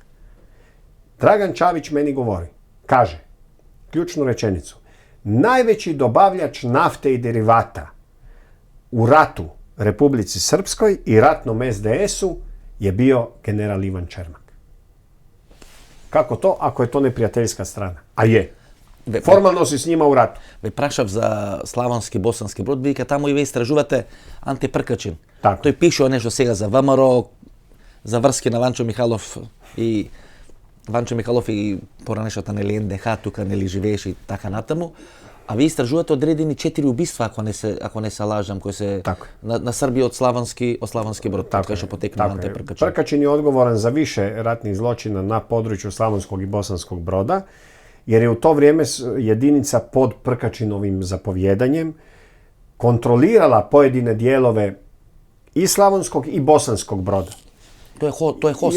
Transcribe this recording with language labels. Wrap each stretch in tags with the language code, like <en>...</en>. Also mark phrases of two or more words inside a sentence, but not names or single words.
<hr>Dragan Čavić meni govori, kaže, ključnu rečenicu, najveći dobavljač nafte i derivata u ratu Republici Srpskoj i ratnom SDS-u je bio general Ivan Čermak. Kako to, ako je to neprijateljska strana? A je. Formalno si s njima u ratu.</hr> <mk>Ве прашав за славонски босански брод, вика таму и ве истражувате Анте Пркачин. Така. Тој пишува нешто сега за ВМРО, за врски на Ванчо Михайлов и поранешната нели НДХ тука нели живееше и така натаму. А ви истражувате одредени 4 убиства, ако не се лажам, кои се на Србија од славонски брод, така што потекна Анте Пркачин.</mk> <hr>Prkačin je odgovoran za više ratnih zločina na području Slavonskog i Bosanskog Broda, jer je u to vrijeme jedinica pod Prkačinovim zapovjedanjem kontrolirala pojedine dijelove i Slavonskog i Bosanskog Broda. To je HOS.</hr>